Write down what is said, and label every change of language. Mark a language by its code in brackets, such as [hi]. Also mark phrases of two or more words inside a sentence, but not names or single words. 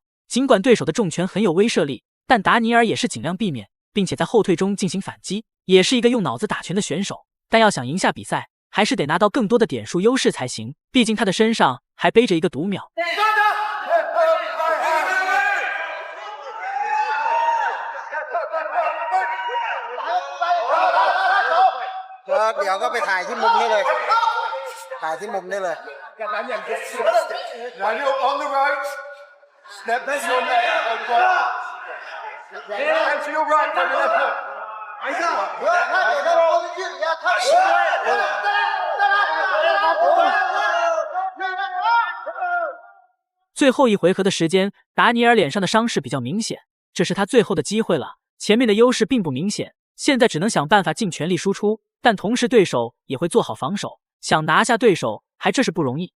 [zh] 尽管对手的重拳很有威慑力，但达尼尔也是尽量避免，并且在后退中进行反击，也是一个用脑子打拳的选手。但要想赢下比赛，还是得拿到更多的点数优势才行，毕竟他的身上还背着一个读秒。 [th] เดี๋ยวก็ไปถ่ายที่มุมนี้เลยถ่ายที่มุมนี้เลย [en] on the right step to your left and to your right for the left hook [zh] 最后一回合的时间，达尼尔脸上的伤势比较明显，这是他最后的机会了。前面的优势并不明显，现在只能想办法尽全力输出，但同时对手也会做好防守，想拿下对手还这是不容易。